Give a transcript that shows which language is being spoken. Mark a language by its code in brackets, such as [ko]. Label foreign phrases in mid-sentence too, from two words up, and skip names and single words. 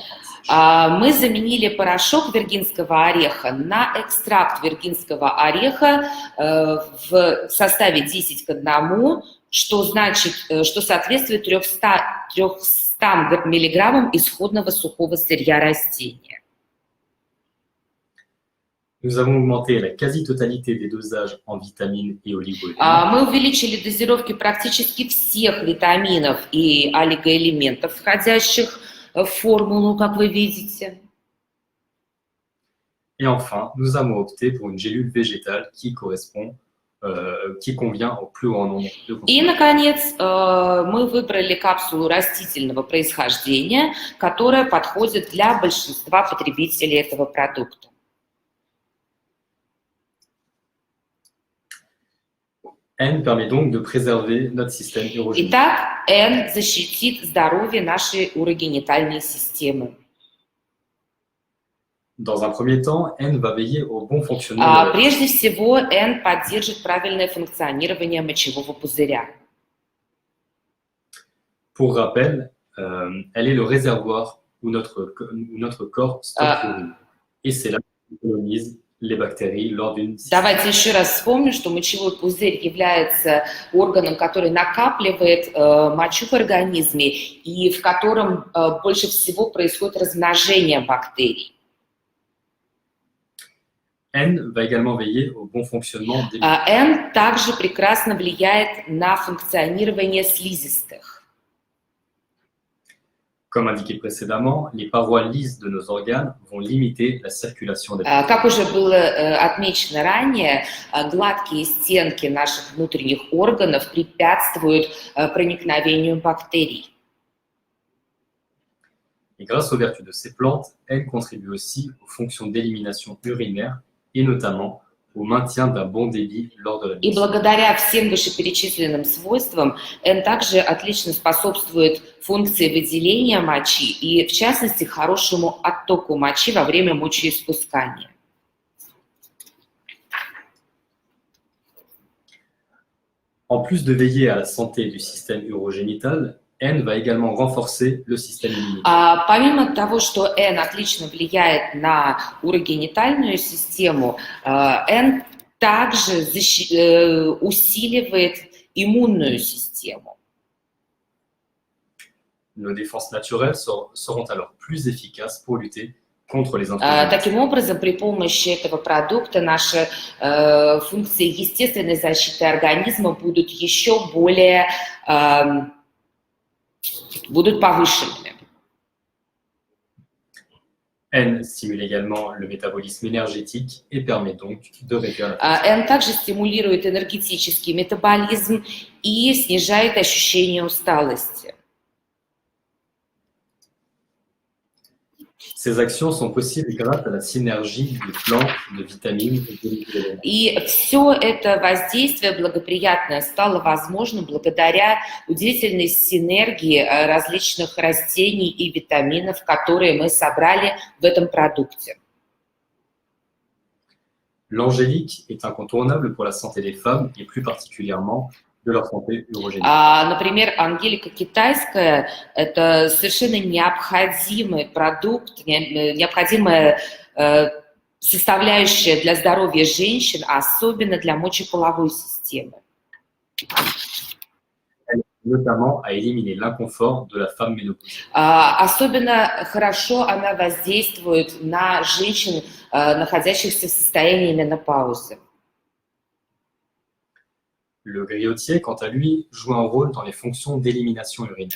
[ru] Мы заменили порошок виргинского ореха на экстракт виргинского ореха в составе 10 к 1, что значит, что соответствует 300 мг исходного сухого сырья растения. [fr] Nous avons augmenté la quasi-totalité des dosages en vitamines et oligo-éléments. [ru] Мы увеличили дозировки практически всех витаминов и олигоэлементов, входящих в формулу, как вы видите. [fr] Et enfin, nous avons opté pour une gélule végétale qui convient au plus grand nombre de [ru] И, [fr] consommateurs. [ru] наконец, мы выбрали капсулу растительного происхождения, которая подходит для большинства потребителей этого продукта. [fr] N permet donc de préserver notre système urogénital. [ru] Итак, N защитит здоровье нашей урогенитальной системы. [fr] Dans un premier temps, N va veiller au bon fonctionnement de la [ru] Прежде всего, N поддержит правильное функционирование мочевого пузыря. [fr] Pour rappel, elle est le réservoir où notre corps stocke l'urine. Et c'est là qu'on colonise les bactéries lors d'une... [ru] Давайте еще раз вспомним, что мочевой пузырь является органом, который накапливает мочу в организме и в котором больше всего происходит размножение бактерий. [fr] N va également veiller au bon fonctionnement des... [ru] N также прекрасно влияет на функционирование слизистых. [fr] Comme indiqué précédemment, les parois lisses de nos organes vont limiter la circulation des bactéries. [ru] Как уже было отмечено ранее, гладкие стенки наших внутренних органов препятствуют проникновению бактерий. [fr] Et grâce aux vertus de ces plantes, N contribue aussi aux fonctions d'élimination urinaire et notamment au maintien d'un bon débit lors de la [ru] И [fr] mixture. [ru] благодаря всем вышеперечисленным свойствам N также отлично способствует функции выделения мочи и, в частности, хорошему оттоку мочи во время мочеиспускания. [fr] En plus de veiller à la santé du système urogénital, N va également renforcer le système immunitaire. [ru] Помимо того, что N отлично влияет на урогенитальную систему, N также усиливает иммунную систему. [fr] Nos défenses naturelles seront alors plus efficaces pour lutter contre les intrus. [ru] Таким образом, при помощи этого продукта наши функции естественной защиты организма будут еще более будут повышенными. [fr] N stimule également le métabolisme énergétique et permet donc de réduire la [ru] N также стимулирует энергетический метаболизм и снижает ощущение усталости. [fr] Ces actions sont possibles grâce à la synergie de plantes, de vitamines et d'éléments. [ru] И все это воздействие благоприятное стало возможно благодаря удивительной синергии различных растений и витаминов, которые мы собрали в этом продукте. [fr] L'angélique est incontournable pour la santé des femmes et plus particulièrement de leur santé urogénique. [ru] Например, ангелика китайская – это совершенно необходимый продукт, необходимая составляющая для здоровья женщин, особенно для мочеполовой системы. [fr] Notamment à éliminer l'inconfort de la femme ménopausée. [ru] Особенно хорошо она воздействует на женщин, находящихся в состоянии менопаузы. [fr] Le griotier, quant à lui, joue un rôle dans les fonctions d'élimination urinaire.